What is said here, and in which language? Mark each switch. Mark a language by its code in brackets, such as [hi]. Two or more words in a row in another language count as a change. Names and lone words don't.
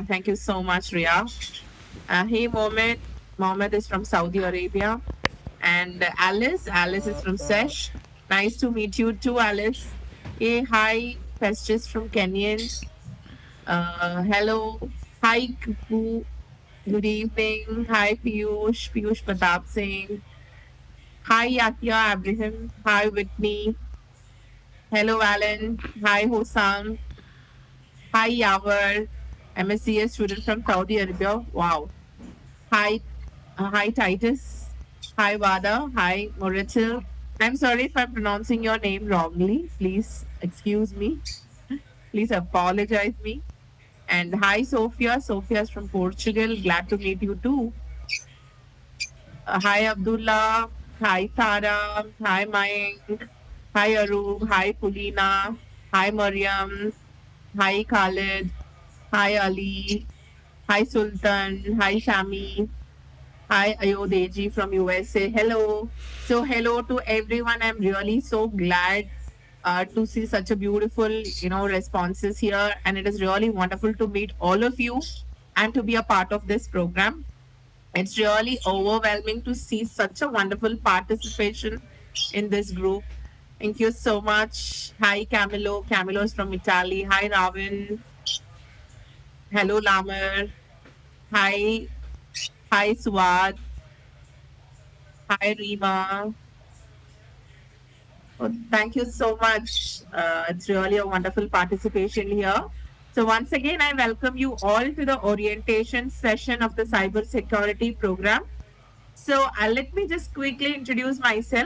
[en] Thank you so much, Ria. Hey, Mohammed. Mohammed is from Saudi Arabia. And Alice. Alice is from Sesh. Nice to meet you too, Alice. Hey, hi, Festus from Kenyan. Hello. Hi, Kuku. Good evening. Hi, Piyush. Piyush Pratap Singh. Hi, Yakia Abraham. Hi, Whitney. Hello, Alan. Hi, Hosam. Hi, Yavar. MSCS student from Saudi Arabia. Wow. Hi, hi, Titus. Hi, Vada. Hi, Moritil. I'm sorry if I'm pronouncing your name wrongly. Please excuse me. Please apologize me. And hi, Sophia. Sophia is from Portugal. Glad to meet you too. Hi, Abdullah. Hi, Tara. Hi, Mayank. Hi, Aru. Hi, Pulina. Hi, Mariam. Hi, Khalid. Hi, Ali. Hi, Sultan. Hi, Shami. Hi, Ayodeji from USA. Hello. So, hello to everyone. I'm really so glad to see such a beautiful, responses here. And it is really wonderful to meet all of you and to be a part of this program. It's really overwhelming to see such a wonderful participation in this group. Thank you so much. Hi, Camilo. Camilo is from Italy. Hi, Ravin. Hello, Lamer. Hi. Hi, Suad. Hi, Rima. Oh, thank you so much. It's really a wonderful participation here. So once again, I welcome you all to the orientation session of the cybersecurity program. So let me just quickly introduce myself.